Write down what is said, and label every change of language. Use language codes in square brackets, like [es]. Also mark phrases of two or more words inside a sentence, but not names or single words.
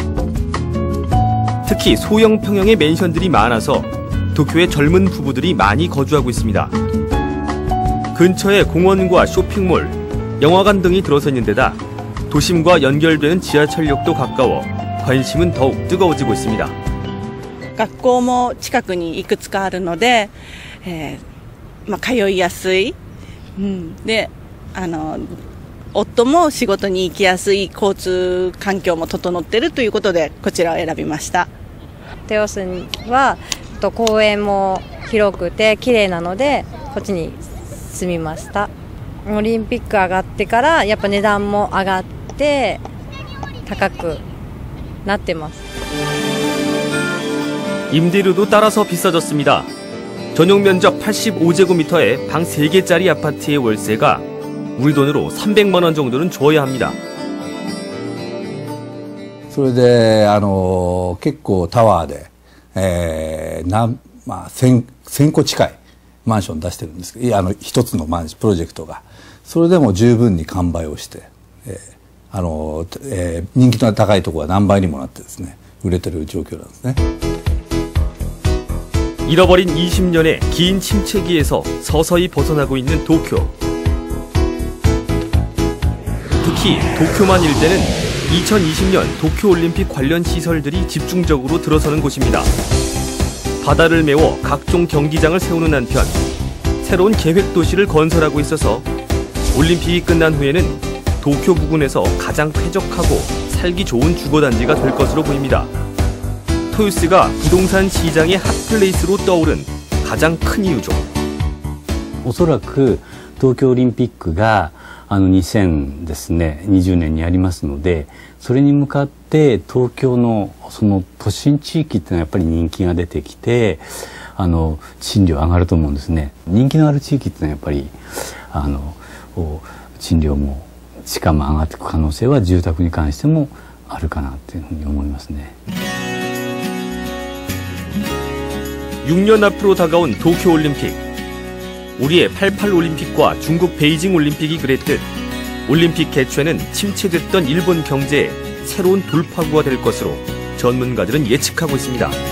[ko] 특히 소형 평형의 맨션들이 많아서 도쿄에 젊은 부부들이 많이 거주하고 있습니다. 근처에 공원과 쇼핑몰, 영화관 등이 들어서는 데다 도심과 연결되는 지하철역도 가까워 관심은 더욱 뜨거워지고 있습니다. [ja] 学校も近くにいくつかあるので、通いやすい、で、夫も仕事に行きやすい交通環境も整っているということでこちらを選びました。豊洲は公園も広くて綺麗なのでこっちに住みました。オリンピック上がってからやっぱ値段も上がって高くなってます。 [ko] 임대료도 따라서 비싸졌습니다. 전용 면적 85제곱미터에 방 3개짜리 아파트의 월세가 우리 돈으로 300만 원 정도는 줘야 합니다. [ja] それで結構タワーで、1000個近いマンション出してるんですけど、一つのプロジェクトがそれでも十分に完売をして、人気の高いところは何倍にもなってですね売れてる状況なんですね。 [ko] 잃어버린 20년의 긴 침체기에서 서서히 벗어나고 있는 도쿄. 특히 도쿄만 일대는 2020년 도쿄올림픽 관련 시설들이 집중적으로 들어서는 곳입니다. 바다를 메워 각종 경기장을 세우는 한편 새로운 계획도시를 건설하고 있어서 올림픽이 끝난 후에는 도쿄 부근에서 가장 쾌적하고 살기 좋은 주거단지가 될 것으로 보입니다. 토요스가 부동산 시장의 핫플레이스로 떠오른 가장 큰 이유죠. [ja] おそらく東京オリンピックが2020年にありますので、それに向かって東京のその都心地域っていうのはやっぱり人気が出てきて、賃料上がると思うんですね。人気のある地域っていうのはやっぱり賃料も地価も上がっていく可能性は住宅に関してもあるかなっていうふうに思いますね。 [ko] 6년 앞으로 다가온 도쿄올림픽. 우리의 88올림픽과 중국 베이징 올림픽이 그랬듯 올림픽 개최는 침체됐던 일본 경제에 새로운 돌파구가 될 것으로 전문가들은 예측하고 있습니다.